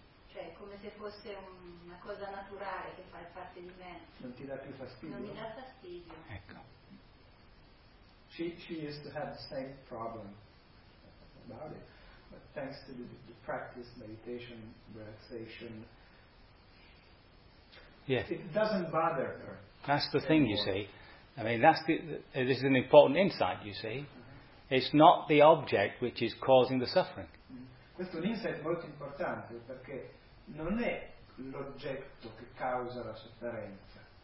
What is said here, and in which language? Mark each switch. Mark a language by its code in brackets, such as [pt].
[it] cioè, come se fosse una cosa naturale che fa parte di me. Non ti dà più fastidio? Non mi dà fastidio. Ecco. [en] She used to have the same problem about it. But thanks to the practice, meditation, relaxation, yeah, it doesn't bother her. That's the thing, you see. I mean, this is an important insight, you see. Mm-hmm. It's not the object which is causing the suffering. Mm-hmm. [it] Questo è un insight molto importante, perché non è l'oggetto che causa la sofferenza.